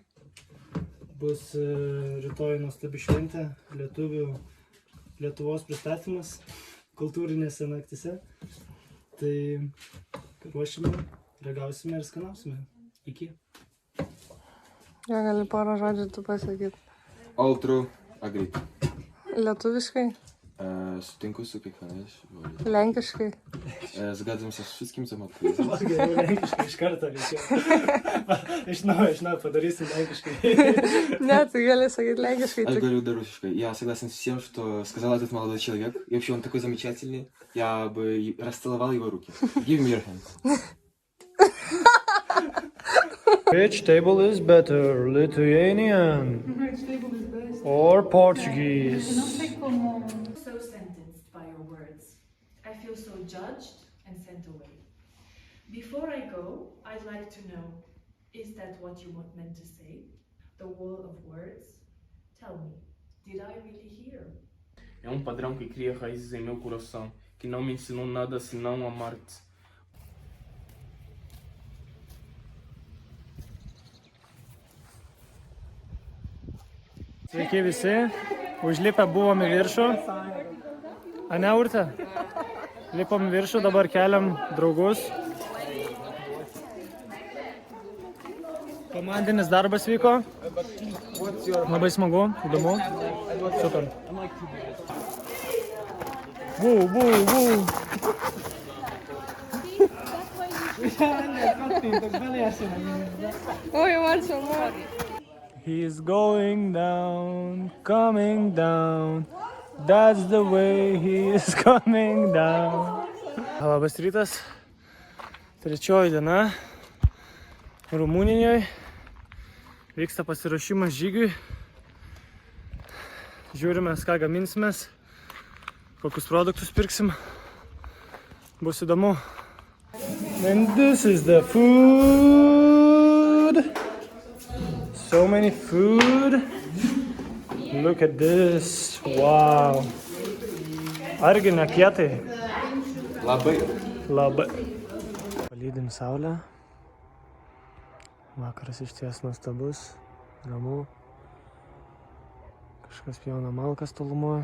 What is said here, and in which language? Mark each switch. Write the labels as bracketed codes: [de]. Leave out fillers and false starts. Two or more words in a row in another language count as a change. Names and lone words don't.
[lt] Bus rytoj nuostabi šventė, Lietuvos pristatymas kultūrinėse naktise. Tai ruošime, ragausime ir skanausime. Iki. Ja, gali porą žodžių tu pasakyti. [en] All true, agreed. [lt] Lietuviškai? Sutinku su kiekvienais žodžiais. Lenkiškai? [pl] Zgadzam się z wszystkim, co ma powiedzieć. [lt] Geriau lenkiškai iš karto reikėjo. Iš naujo padarysim lenkiškai. [ru] Не, ты [lt] gali sakyti lenkiškai. [ru] Я говорю до-русской. Я согласен с тем, что сказал этот молодой человек. И вообще он такой замечательный. Я бы расцеловал его руки. [en] Give me your hands. Which table is better, Lithuanian or Portuguese? So sentenced by your words. I feel so judged and sent away. Before I go, I'd like to know, is that what you meant to say? The wall of words? Tell me, did I really hear? [pt] É padrão que cria raízes em meu coração, que não me ensinou nada senão amar-te. [lt] Sveiki visi, užlipę buvom į viršų. Ane, Urte? Lipom į viršų, dabar keliam draugus. Komandinis darbas vyko. Labai smagu, įdomu. Super. Oi, ačiū, man. [en] He's going down, coming down. That's the way he is coming down. [lt] Labas rytas. Trečioji diena Rumunijoje. Vyksta pasiruošimas žygiui. Žiūrime, ką gaminsimės, kokius produktus pirksim. Bus įdomu. [en] And this is the food. So many food. Look at this. Wow. [lt] Argi ne kietai? Labai. Palydim saulę. Vakaras iš ties nuostabus. Ramu. Kažkas pjauna malkas tolumoje.